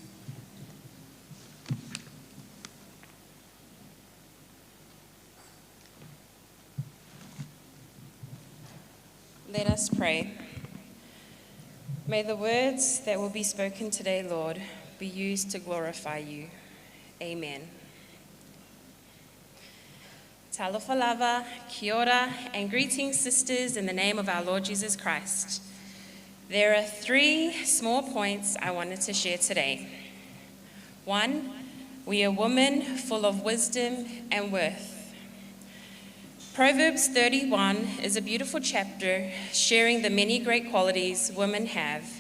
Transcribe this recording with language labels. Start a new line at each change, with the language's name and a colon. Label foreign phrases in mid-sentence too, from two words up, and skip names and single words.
English: Let us pray. May the words that will be spoken today, Lord, be used to glorify you.
Samoan: Amen. Talofa lava,
Māori: kia ora,
English: and greetings, sisters, in the name of our Lord Jesus Christ. There are 3 small points I wanted to share today. 1, we are women full of wisdom and worth. Proverbs 31 is a beautiful chapter sharing the many great qualities women have.